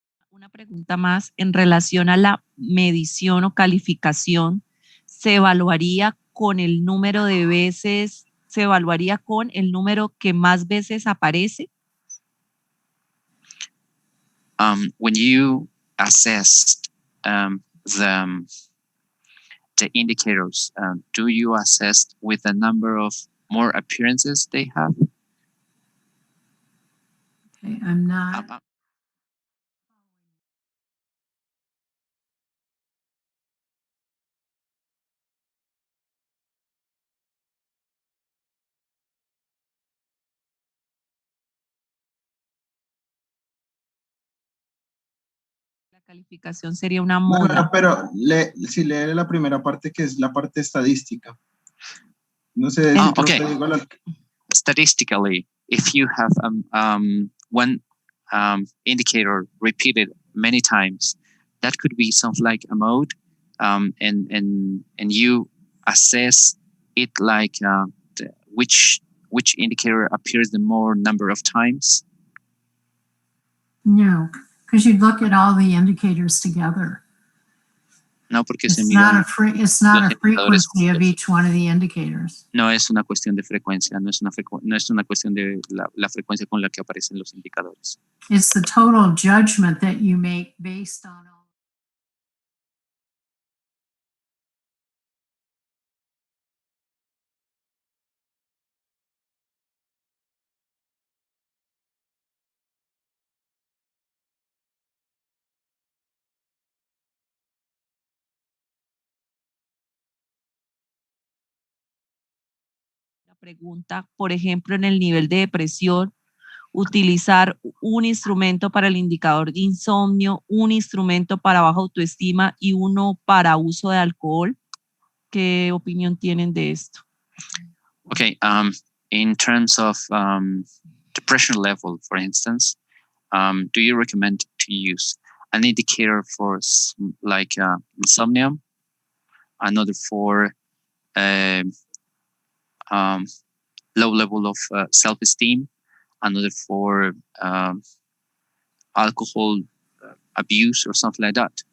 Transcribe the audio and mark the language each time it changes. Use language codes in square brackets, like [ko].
[es] Una pregunta más en relación a la medición o calificación. ¿Se evaluaría con el número de veces, se evaluaría con el número que más veces aparece? [en] When you assess the indicators, do you assess with the number of more appearances they have? Okay, I'm not. [es] La calificación sería una No, moda. pero si lee la primera parte, que es la parte estadística. No sé si [en] Okay. [es] profe digo [en] Statistically, if you have one indicator repeated many times, that could be something like a mode, and you assess it like which indicator appears the more number of times. No, because you'd look at all the indicators together. [es] No, porque [en] It's not a frequency of each one of the indicators. [es] No es una cuestión de frecuencia, no es una cuestión de la frecuencia con la que aparecen los indicadores. [en] It's the total judgment that you make based on all. [es] La pregunta, por ejemplo, en el nivel de depresión, utilizar un instrumento para el indicador de insomnio, un instrumento para baja autoestima y uno para uso de alcohol. ¿Qué opinión tienen de esto? [en] Okay, in terms of depression level, for instance, do you recommend to use an indicator for like insomnia, another for low level of self-esteem, another for alcohol abuse or something like that?